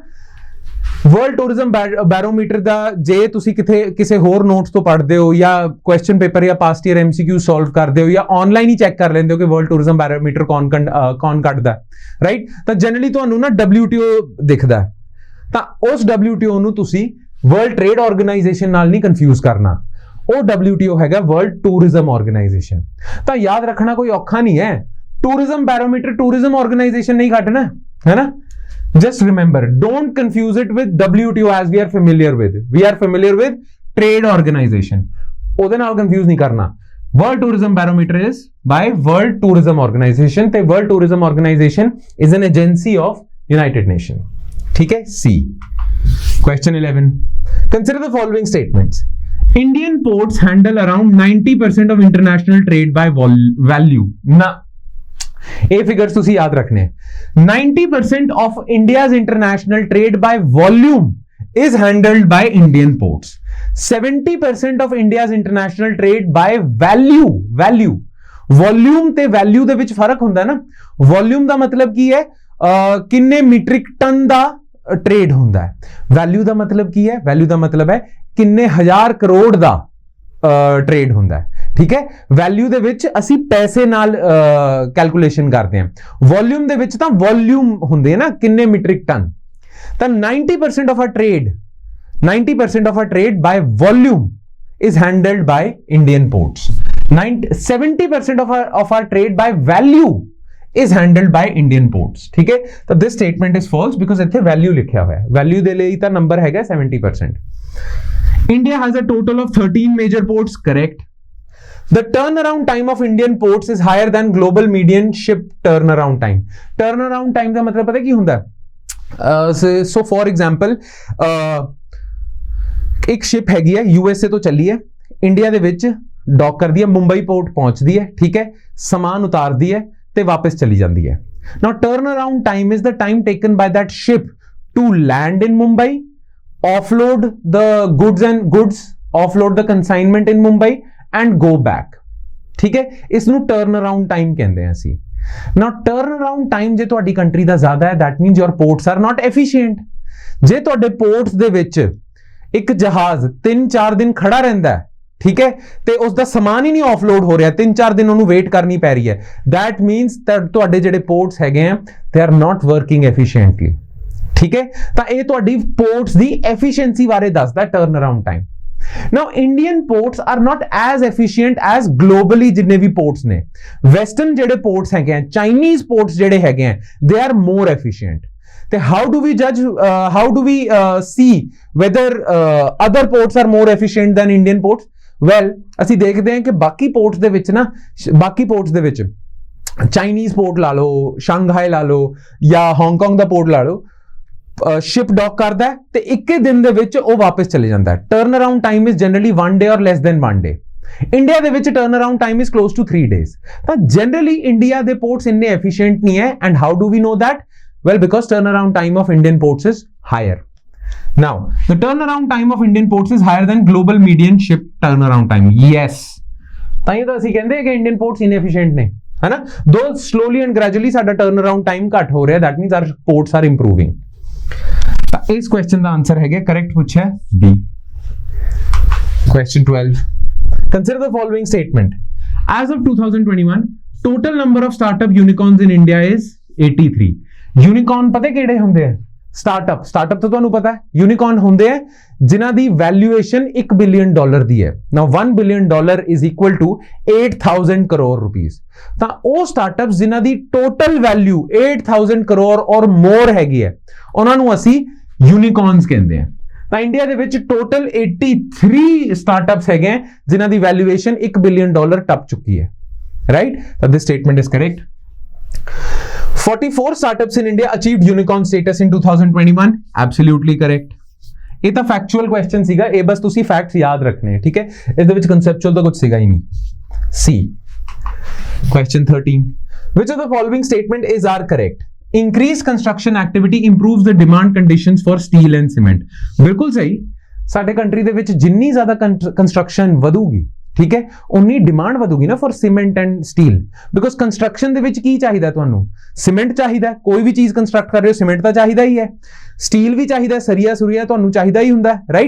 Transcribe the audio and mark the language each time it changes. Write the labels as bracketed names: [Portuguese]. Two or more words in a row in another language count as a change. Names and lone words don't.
[Punjabi] ਵਰਲਡ ਟੂਰਿਜ਼ਮ ਬੈਰੋਮੀਟਰ ਦਾ ਜੇ ਤੁਸੀਂ ਕਿਸੇ ਹੋਰ ਨੋਟਸ ਤੋਂ ਪੜ੍ਹਦੇ ਹੋ ਜਾਂ [English] question paper [Punjabi] ਜਾਂ [English] past year MCQ solve [Punjabi] ਕਰਦੇ ਹੋ ਜਾਂ ਆਨਲਾਈਨ ਹੀ ਚੈੱਕ ਕਰ ਲੈਂਦੇ ਹੋ ਕਿ ਵਰਲਡ ਟੂਰਿਜ਼ਮ ਬੈਰੋਮੀਟਰ ਕੌਣ ਕੱਢਦਾ, ਰਾਈਟ, ਤਾਂ ਜਨਰਲੀ ਤੁਹਾਨੂੰ ਨਾ WTO ਦਿਖਦਾ। ਤਾਂ ਉਸ WTO ਨੂੰ ਤੁਸੀਂ ਵਰਲਡ ਟ੍ਰੇਡ ਆਰਗੇਨਾਈਜੇਸ਼ਨ ਨਾਲ ਨਹੀਂ ਕਨਫਿਊਜ਼ ਕਰਨਾ, ਉਹ WTO ਹੈਗਾ ਵਰਲਡ ਟੂਰਿਜ਼ਮ ਆਰਗੇਨਾਈਜੇਸ਼ਨ। ਤਾਂ ਯਾਦ ਰੱਖਣਾ ਕੋਈ ਔਖਾ ਨਹੀਂ ਹੈ, [English] tourism barometer tourism organization [Punjabi] ਨਹੀਂ ਕੱਢਣਾ, ਹੈ ਨਾ। [English] Just remember, don't confuse it with WTO as we are familiar with. We are familiar with trade organization. [Punjabi] ਉਹਦੇ ਨਾਲ confuse ਨਹੀਂ ਕਰਨਾ। [English] World Tourism Barometer is by World Tourism Organization ਤੇ World Tourism Organization is an agency of United Nations. [Punjabi] ਠੀਕ ਹੈ, [English] C. Question 11. Consider the following statements. Indian ports handle around 90% of international trade by value. [Punjabi] Na. ਇਹ ਫਿਗਰਸ ਤੁਸੀਂ ਯਾਦ ਰੱਖਣੇ। [English] 90% of India's international trade by volume is handled by Indian ports. 70% of India's international trade by value. [Punjabi] Volume ਤੇ value ਦੇ ਵਿੱਚ ਫਰਕ ਹੁੰਦਾ ਨਾ। Volume ਦਾ ਮਤਲਬ ਕੀ ਹੈ, ਕਿੰਨੇ [English] metric ton [Punjabi] ਦਾ ਟ੍ਰੇਡ ਹੁੰਦਾ ਹੈ। ਵੈਲਿਊ ਦਾ ਮਤਲਬ ਕੀ ਹੈ, ਵੈਲਿਊ ਦਾ ਮਤਲਬ ਹੈ ਕਿੰਨੇ ਹਜ਼ਾਰ ਕਰੋੜ ਦਾ ਟ੍ਰੇਡ ਹੁੰਦਾ ਹੈ। ਠੀਕ ਹੈ, ਵੈਲਿਊ ਦੇ ਵਿੱਚ ਅਸੀਂ ਪੈਸੇ ਨਾਲ ਕੈਲਕੂਲੇਸ਼ਨ ਕਰਦੇ ਹਾਂ, ਵੋਲਿਊਮ ਦੇ ਵਿੱਚ ਤਾਂ ਵੋਲਿਊਮ ਹੁੰਦੇ ਨਾ, ਕਿੰਨੇ [English] metric ton. ਤਾਂ 90% of our trade 90% of our trade by volume is handled by Indian ports. 70% of our trade by value is handled by Indian ports. [Punjabi] ਠੀਕ ਹੈ, ਤੋ [English] this statement is false because [Punjabi] ਇੱਥੇ value ਲਿਖਿਆ ਹੋਇਆ ਹੈ, value ਦੇ ਲਈ ਇੰਨਾ number ਹੈਗਾ 70%. [English] India has a total of 13 major ports, correct. The turnaround time of Indian ports is higher than global median ship turnaround time. [Punjabi] Turnaround time ਦਾ ਮਤਲਬ ਪਤਾ ਕੀ ਹੁੰਦਾ ਹੈ? [English] So for example, [Punjabi] ਇੱਕ ਸ਼ਿਪ ਹੈਗੀ ਹੈ USA ਤੋਂ ਚੱਲੀ ਹੈ, ਇੰਡੀਆ ਦੇ ਵਿੱਚ ਡੌਕ ਕਰਦੀ ਹੈ, ਮੁੰਬਈ ਪੋਰਟ ਪਹੁੰਚਦੀ ਹੈ, ਠੀਕ ਹੈ, ਸਮਾਨ ਉਤਾਰਦੀ ਹੈ ਤੇ ਵਾਪਸ ਚਲੀ ਜਾਂਦੀ ਹੈ। [English] Now turnaround time is the time taken by that ship to land in Mumbai, offload the goods, offload the consignment in Mumbai and go back. [Punjabi] ਠੀਕ ਹੈ, ਇਸ ਨੂੰ [English] turnaround time [Punjabi] ਕਹਿੰਦੇ ਹਾਂ ਅਸੀਂ। [English] Now turnaround time [Punjabi] ਜੇ ਤੁਹਾਡੀ ਕੰਟਰੀ ਦਾ ਜ਼ਿਆਦਾ ਹੈ, [English] that means your ports are not efficient. [Punjabi] ਜੇ ਤੁਹਾਡੇ ports ਦੇ ਵਿੱਚ ਇੱਕ ਜਹਾਜ਼ 3-4 ਦਿਨ ਖੜਾ ਰਹਿੰਦਾ ਹੈ, ਠੀਕ ਹੈ, ਤੇ ਉਸ ਦਾ ਸਮਾਨ ਹੀ ਨਹੀਂ ਆਫਲੋਡ ਹੋ ਰਿਹਾ, 3-4 ਦਿਨ ਉਹਨੂੰ ਵੇਟ ਕਰਨੀ ਪੈ ਰਹੀ ਹੈ। [English] that means [Punjabi] ਤੁਹਾਡੇ ਜਿਹੜੇ ਪੋਰਟਸ ਹੈਗੇ ਆ [English] they are not working efficiently. [Punjabi] ਠੀਕ ਹੈ, ਤਾਂ ਇਹ ਤੁਹਾਡੀ ਪੋਰਟਸ ਦੀ ਐਫੀਸ਼ੀਐਂਸੀ ਬਾਰੇ ਦੱਸਦਾ [English] turnaround time. Now Indian ports are not as efficient as globally [Punjabi] ਜਿੰਨੇ ਵੀ ports ਨੇ। western ਜਿਹੜੇ ports ਹੈਗੇ ਆ, [English] Chinese ports [Punjabi] ਜਿਹੜੇ ਹੈਗੇ ਆ, [English] they are more efficient। ਤੇ how do we judge, how do we see whether other ports are more efficient than Indian ports? Well, [Punjabi] ਅਸੀਂ ਦੇਖਦੇ ਹਾਂ ਕਿ ਬਾਕੀ ports ਦੇ ਵਿੱਚ ਨਾ, ਬਾਕੀ ports ਦੇ ਵਿੱਚ [English] Chinese port [Punjabi] ਲਾ ਲਓ, ਸ਼ੰਘਾਈ ਲਾ ਲਓ ਜਾਂ ਹਾਂਗਕਾਂਗ ਦਾ ਪੋਰਟ ਲਾ ਲਓ, [English] ship dock [Punjabi] ਕਰਦਾ ਤੇ 21 ਦਿਨ ਦੇ ਵਿੱਚ ਉਹ ਵਾਪਸ ਚਲੇ ਜਾਂਦਾ ਹੈ। [English] turnaround time is generally 1 day or less than 1 day। [Punjabi] ਇੰਡੀਆ ਦੇ ਵਿੱਚ [English] turnaround time is close to 3 days। [Punjabi] ਤਾਂ ਜਨਰਲੀ ਇੰਡੀਆ ਦੇ ਪੋਰਟਸ ਇੰਨੇ ਐਫੀਸ਼ੀਐਂਟ ਨਹੀਂ ਹੈ। [English] And how do we know that? Well, because turnaround time of Indian ports is higher. Now, the turnaround time of Indian ports is higher than global median ship turnaround time. Yes, [Punjabi] ਤਾਂ ਇਹ ਤਾਂ ਅਸੀਂ ਕਹਿੰਦੇ ਕਿ [English] Indian ports [Punjabi] ਇਨਐਫੀਸ਼ੀਐਂਟ ਨੇ, ਹੈ ਨਾ। ਦੋ [English] slowly and gradually [Punjabi] ਸਾਡਾ [English] turnaround time [Punjabi] ਘੱਟ ਹੋ ਰਿਹਾ, [English] that means our ports are improving। [Punjabi] ਤਾਂ ਇਸ ਕੁਐਸਚਨ ਦਾ ਆਨਸਰ ਹੈਗਾ, ਕਰੈਕਟ ਪੁੱਛਿਆ B। [English] Question 12. Consider the following statement. As of 2021, total number of startup unicorns in India is 83. [Punjabi] Unicorn ਪਤਾ ਕਿਹੜੇ ਹੁੰਦੇ ਆ? ਸਟਾਰਟਅਪ ਤਾਂ ਤੁਹਾਨੂੰ ਪਤਾ ਹੈ, ਯੂਨੀਕॉर्न ਹੁੰਦੇ ਆ ਜਿਨ੍ਹਾਂ ਦੀ ਵੈਲਿਊਏਸ਼ਨ $1 ਬਿਲੀਅਨ ਦੀ ਹੈ। [English] Now $1 billion is equal to 8000 crore rupees. [Punjabi] ਤਾਂ ਉਹ ਸਟਾਰਟਅਪਸ ਜਿਨ੍ਹਾਂ ਦੀ [English] total value [Punjabi] 8000 ਕਰੋੜ [English] or more [Punjabi] ਹੈਗੀ ਹੈ, ਉਹਨਾਂ ਨੂੰ ਅਸੀਂ ਯੂਨੀਕॉर्न्स ਕਹਿੰਦੇ ਆ। ਤਾਂ ਇੰਡੀਆ ਦੇ ਵਿੱਚ ਟੋਟਲ 83 ਸਟਾਰਟਅਪਸ ਹੈਗੇ ਆ ਜਿਨ੍ਹਾਂ ਦੀ ਵੈਲਿਊਏਸ਼ਨ $1 ਬਿਲੀਅਨ ਟੱਪ ਚੁੱਕੀ ਹੈ, ਰਾਈਟ। [English] ਤਾਂ this statement is correct. 44 startups in India achieved unicorn status in 2021. Absolutely correct. [Punjabi] ਇਹ ਤਾਂ [English] factual question [Punjabi] ਸੀਗਾ, ਇਹ ਬਸ ਤੁਸੀਂ ਫੈਕਟਸ ਯਾਦ ਰੱਖਣੇ ਹੈ, ਠੀਕ ਹੈ। ਇਹਦੇ ਵਿੱਚ ਕਨਸੈਪਚੁਅਲ ਤਾਂ ਕੁਝ ਸੀਗਾ ਹੀ ਨਹੀਂ। C. Question 13. Which of the following statement is are correct? Increased construction activity improves the demand conditions for steel and cement. ਬਿਲਕੁਲ ਸਹੀ। ਸਾਡੇ ਕੰਟਰੀ ਦੇ ਵਿੱਚ ਜਿੰਨੀ ਜ਼ਿਆਦਾ ਕੰਸਟਰਕਸ਼ਨ ਵਧੂਗੀ, ਠੀਕ ਹੈ, ਉਨੀ ਡਿਮਾਂਡ ਵਧੂਗੀ ਨਾ [English] for cement and steel. [Punjabi] ਬਿਕੋਜ਼ ਕੰਸਟਰਕਸ਼ਨ ਦੇ ਵਿੱਚ ਕੀ ਚਾਹੀਦਾ ਤੁਹਾਨੂੰ? ਸੀਮੈਂਟ ਚਾਹੀਦਾ। ਕੋਈ ਵੀ ਚੀਜ਼ ਕੰਸਟਰਕਟ ਕਰ ਰਹੇ ਹੋ, ਸੀਮੈਂਟ ਤਾਂ ਚਾਹੀਦਾ ਹੀ ਹੈ, ਸਟੀਲ ਵੀ ਚਾਹੀਦਾ, ਸਰੀਆ ਸੁਰੀਆ ਤੁਹਾਨੂੰ ਚਾਹੀਦਾ ਹੀ ਹੁੰਦਾ, ਰਾਈਟ।